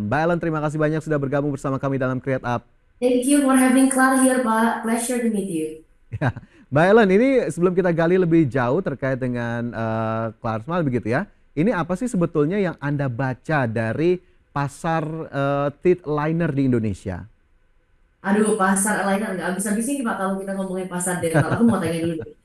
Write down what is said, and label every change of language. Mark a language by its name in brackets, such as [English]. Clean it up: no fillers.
[Indonesian] Mbak Ellen, terima kasih banyak sudah bergabung bersama kami dalam Create Up. [English] Thank you for having Clara here, Pak. Pleasure to meet you. [Indonesian] Ya, Mbak Ellen, ini sebelum kita gali lebih jauh terkait dengan Klar Smile begitu ya. Ini apa sih sebetulnya yang Anda baca dari pasar teeth aligner di Indonesia? Aduh, pasar aligner nggak habis-habis ini, Pak, kalau kita ngomongin pasar dental. Aku mau tanya dulu deh.